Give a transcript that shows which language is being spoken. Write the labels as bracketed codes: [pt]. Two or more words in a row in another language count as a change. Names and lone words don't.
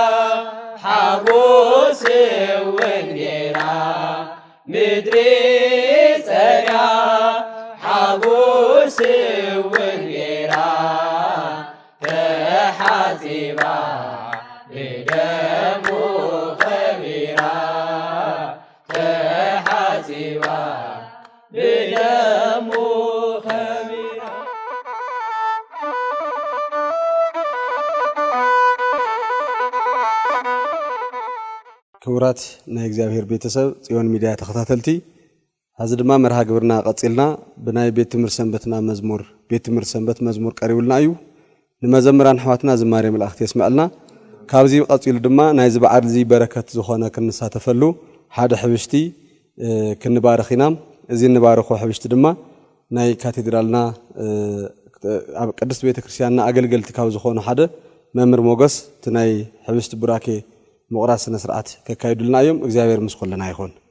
[ti] ሓጎስ እውን ጌራ ምድሪ ጸርያ ሓጎስ እውን ጌራ ተሓጺባ ብደሙ ከቢራ ተሓጺባ ብደሙ ከቢራ ክቡራት ናይ እግዚአብሔር ቤተሰብ ጽዮን ሚዲያ ተኸታተልቲ ሐዚ ድማ መርሃ ግብርና ቀጽልና ብናይ ቤት ትምህርት ሰንበትና መዝሙር ቤት ትምህርት ሰንበት መዝሙር ቀሪቡልና እዩ ንመዘምራን ኣሕዋትና ዝማሬ መልእኽቲ የስምዐልና ካብዚ ቀጽሉ ድማ ናይ ዝበዓል እዚ በረከት ዝኾነ ክንሳተፈሉ ሓደ ሕብሽቲ ክንባረኽ ኢና እዚ ንባረኹ ሕብሽቲ ድማ ናይ ካቴድራልና ኣብ ቅድስት ቤተ ክርስቲያንና ኣገልገልቲ ካብ ዝኾኑ ሓደ መምህር ሞገስ እቲ ናይ ሕብሽቲ ቡራኬ ምቑራስ ስነ ስርዓት ከካይዱልና እዮም እግዚአብሔር ምስ ኩልና ይኹን